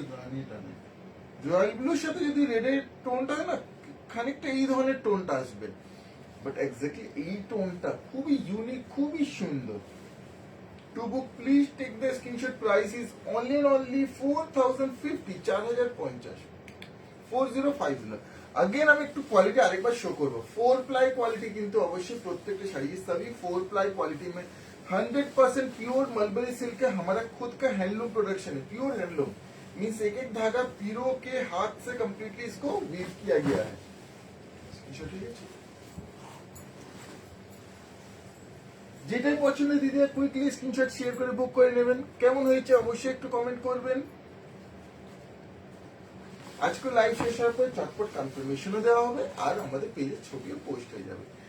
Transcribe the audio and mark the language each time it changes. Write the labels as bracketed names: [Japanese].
[Bangla] রানীটা নেই, রয়্যাল ব্লুর সাথে যদি রেড এর টোনটা হয় না, খানিকটা এই ধরনের টোনটা আসবে, বাট এক্স্যাক্টলি এই টোনটা খুবই ইউনিক, খুবই সুন্দর। [English] To book, please take the screenshot, price is only and only 4050, 4050, 4050। [Bangla] Again আমি একটু কোয়ালিটি আরেকবার শো করব। [Hindi] 4 प्लाई क्वालिटी [Bangla] কিন্তু অবশ্যই প্রত্যেকটা শাড়ি [Hindi] सभी 4 प्लाई क्वालिटी में 100% प्योर मलबरी सिल्क है, हमारा खुद का हैंडलूम प्रोडक्शन है, प्योर हैंडलूम मींस एक एक धागा पीरो के हाथ से कंप्लीटली इसको वीव किया गया है। स्क्रीनशॉट लीजिए, [Bangla] যেটাই পছন্দ দিদি কুইকলি স্ক্রিনশট শেয়ার করে বুক করে নেবেন। কেমন হয়েছে অবশ্যই একটু কমেন্ট করবেন। আজকে লাইভ শেষ হওয়ার পর চটপট কনফার্মেশনও দেওয়া হবে, আর আমাদের পেজে ছবিও পোস্ট হয়ে যাবে।